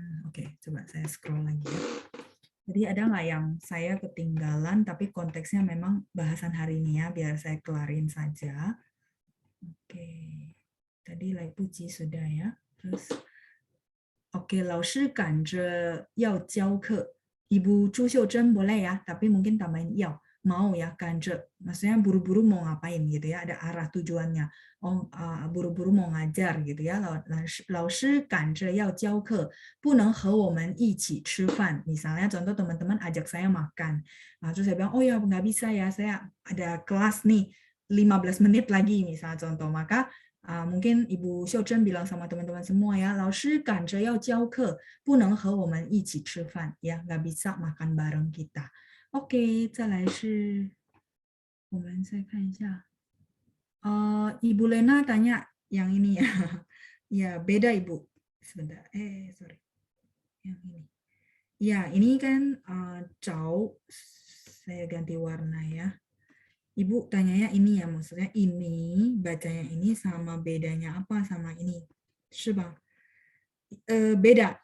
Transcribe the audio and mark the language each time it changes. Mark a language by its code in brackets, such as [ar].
[id] Oke, coba saya scroll lagi ya. Jadi ada nggak yang saya ketinggalan tapi konteksnya memang bahasan hari ini ya, biar saya kelarin saja. Oke, tadi 来不及 sudah ya. [zh] Terus, oke, 老师赶着要教课. [id] Ibu Chu Xiuzhen boleh ya, tapi mungkin tambahin 要.Mau ya, 赶着. Maksudnya buru-buru mau ngapain gitu ya, ada arah tujuannya. Buru-buru mau ngajar gitu ya. [zh] 老师赶着要教课，不能和我们一起吃饭. [id] Misalnya contoh teman-teman ajak saya makan. Terus saya bilang, oh ya nggak bisa ya, saya ada kelas nih 15 menit lagi misalnya contoh. Maka mungkin Ibu Xiuzhen bilang sama teman-teman semua ya, [zh] 老师赶着要教课，不能和我们一起吃饭. [id] Ya, nggak bisa makan bareng kita. [zh] Oke, 再来是我们再看一下. [id] Ibu Lena tanya yang ini ya. Ya, beda Ibu. Sebentar. Sorry. Yang ini. Ya, ini kan jauh. Saya ganti warna ya. Ibu tanyanya ini ya, maksudnya ini bacanya ini sama bedanya apa sama ini? Coba. Beda.